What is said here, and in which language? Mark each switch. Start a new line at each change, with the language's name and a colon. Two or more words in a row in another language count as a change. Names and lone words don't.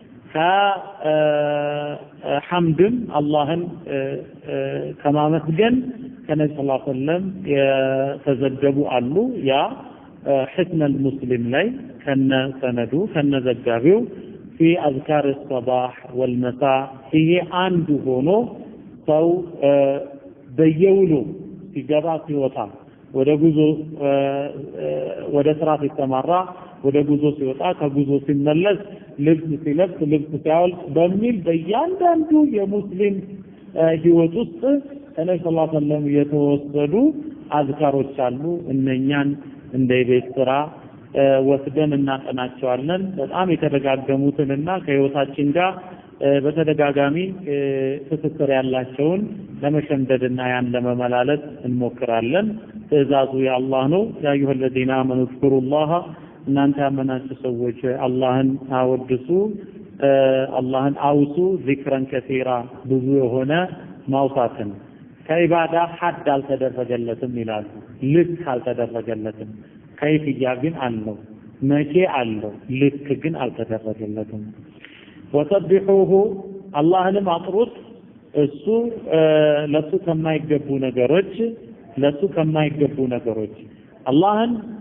Amharic: ከሐምድም አላህን ከማመስገን ከነብዩ
Arabic: صلى الله عليه وسلم
Amharic: የተዘገቡ አሉ ያ حسن المسلم ላይ ከነ ሰነዱ ከነ ዘጋቢው
Arabic: في اذكار الصباح والمساء
Amharic: ይሄ አንዱ ሆኖ ሰው በየውሉ ሲገባ ሲወጣ ወደ ጉዞ ወደ ስራ ሲተማራ ወደ ጉዞ ሲወጣ ከጉዞ ሲመለስ ልብስ ሲለብስ ልብስ ሲያወልቅ በሚል በእያንዳንዱ የሙስሊም ህይወት ውስጥ ነብዩ ሰለላሁ
Arabic: عليه وسلم
Amharic: የተወሰዱ አዝካሮች አሉ እነኛን እንደ ቤት ስራ ወስደን እናጠናቸዋለን በጣም የተደጋገሙትንና ከህይወታችን ጋር በተደጋጋሚ ትስስር ያላቸውን ለመሸምደድና ያን ለመመላለስ እንሞክራለን ትእዛዙ የአላህ ነው
Arabic: يا أيها الذين آمنوا اذكروا الله
Amharic: እናንተ ያመናችሁ ሰዎች አላህን አወድሱ አላህን አውሱ
Arabic: ذكرا كثيرا
Amharic: ብዙ የሆነ ማውሳትን ከኢባዳ ሐድ አልተደረገለትም ይላሉ ልክ አልተደረገለትም ከይፍያ ግን አለው መቼ አለው ልክ ግን አልተደረገለትም ወሰብሑሁ አላህንም አጥሩት እሱ ለሱ ከማይገቡ ነገሮች አላህን